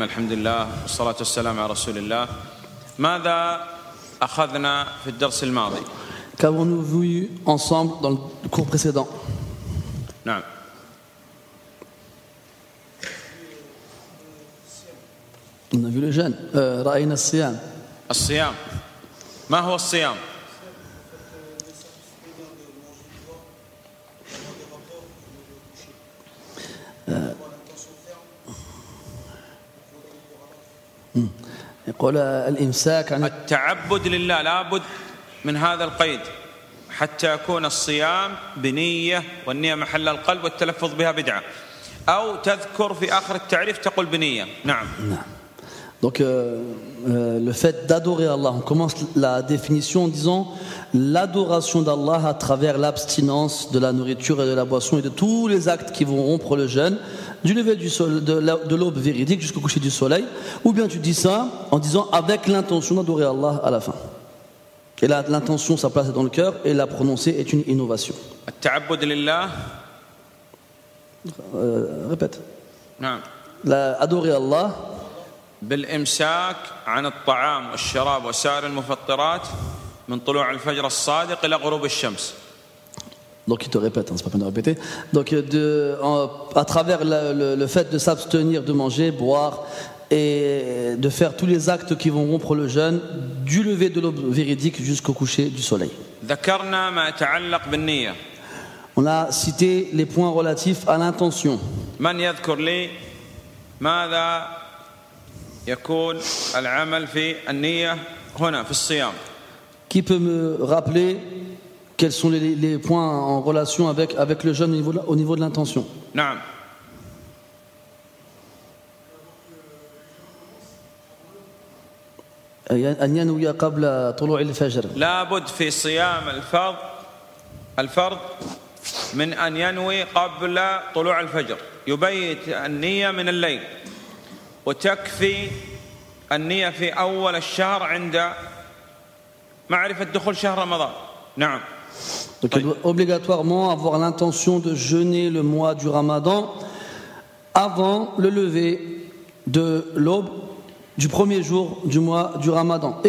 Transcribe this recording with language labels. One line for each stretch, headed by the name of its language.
Arabic: الحمد لله والصلاة والسلام على رسول الله. ماذا أخذنا في الدرس الماضي؟
French: Qu'avons-nous vu ensemble dans le cours précédent?
Arabic: نعم.
French: On a vu le jeûne.
Arabic: رأينا الصيام. الصيام. ما هو الصيام؟ يقول الإمساك عن التعبد لله. لابد من هذا القيد حتى يكون الصيام بنية، والنية محل القلب، والتلفظ بها بدعة، أو تذكر في آخر التعريف تقول بنية. نعم.
French: Donc le fait d'adorer Allah, on commence la définition en disant l'adoration d'Allah à travers l'abstinence de la nourriture et de la boisson et de tous les actes qui vont rompre le jeûne, du lever du soleil, de l'aube véridique jusqu'au coucher du soleil. Ou bien tu dis ça en disant avec l'intention d'adorer Allah à la fin. Et là, l'intention, sa place est dans le cœur, et la prononcer est une innovation.
Arabic: التعبد لله.
French: Répète.
Arabic: نعم.
French: Adorer Allah
Arabic: بالإمساك عن الطعام والشراب وسائر المفطرات من طلوع الفجر الصادق إلى غروب الشمس.
French: Donc il te répète, hein, c'est pas peine de répéter. Donc à travers le fait de s'abstenir de manger, boire et de faire tous les actes qui vont rompre le jeûne du lever de l'aube véridique jusqu'au coucher du soleil.
Arabic: ذكرنا ما يتعلق بالنية.
French: On a cité les points relatifs à l'intention.
Arabic: من يذكر لي ماذا يكون العمل في النية هنا في الصيام؟
French: Qui peut me rappeler quels sont les points en relation avec le jeûne au niveau de l'intention?
Arabic: نعم. أن ينوي قبل طلوع الفجر. لابد في صيام الفرض من أن ينوي قبل طلوع الفجر، يبيت النية من الليل، وتكفي النية في أول الشهر عند معرفة دخول شهر رمضان. نعم.
French: Donc il doit obligatoirement avoir l'intention de jeûner le mois du Ramadan avant le lever de l'aube du premier jour du mois du Ramadan.